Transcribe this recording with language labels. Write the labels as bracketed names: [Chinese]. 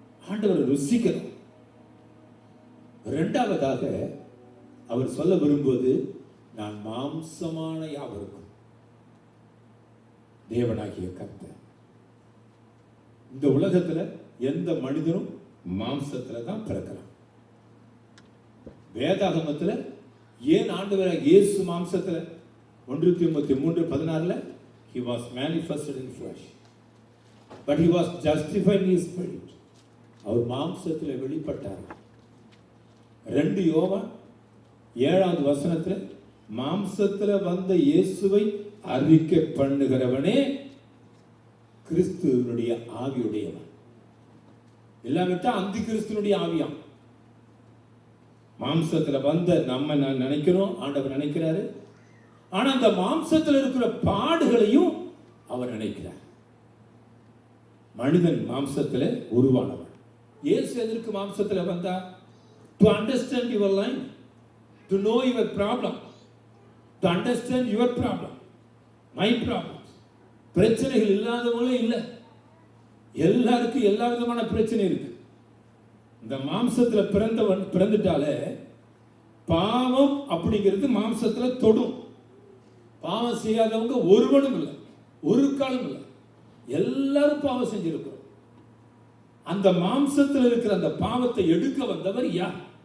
[Tamil] ஆண்டவர் ருசிக்கிறோம். இரண்டாவதாக அவர் சொல்ல விரும்புவது, நான் மாம்சமான யாவருக்கும் தேவனாகிய கர்த்தர். இந்த உலகத்துல எந்த மனிதனும் மாம்சத்துல தான் பிறக்கிறான். வேதாகமத்துல ஏன் ஆண்டவராகிய இயேசு மாம்சத்துல 1 தீமோத்தேயு 3:16 [English] he was manifested in flesh but he was justified in his spirit. [Tamil] அவர் மாம்சத்துல வெளிப்பட்டார். 2 யோவான் 7:வசனத்துல மாம்சத்துல வந்த இயேசுவை அறிக்கை பண்ணுகிறவனே கிறிஸ்துவினுடைய ஆவியுடையவன். இல்லாவிட்டா அந்தி கிறிஸ்துவினுடைய ஆவியாம். மாம்சத்துல வந்த நம்ம நினைக்கிறோம், ஆண்டவர் நினைக்கிறாரு. ஆனா அந்த மாம்சத்துல இருக்கிற பாடுகளையும் அவர் நினைக்கிறார். மனிதன் மாம்சத்துல உருவானவன். இயேசு எதற்கு மாம்சத்துல வந்தா? [English] to understand your life, to know your problem, to understand your problem, my problems. [Tamil] பிரச்சனைகள் இல்லாதவங்களே இல்லை. எல்லாருக்கும் எல்லா விதமான பிரச்சனை இருக்கு. இந்த மாம்சத்துல பிறந்துட்டாலே பாவம் அப்படிங்கிறது மாம்சத்துல தொடும். பாவம் செய்யாதவங்க ஒருவனும் இல்லை, ஒரு காலம் இல்லை. எல்லாரும் பாவம் செஞ்சிருக்கிறோம். அந்த மாம்சத்தில் இருக்கிற அந்த பாவத்தை எடுக்க வந்தவர் யார்?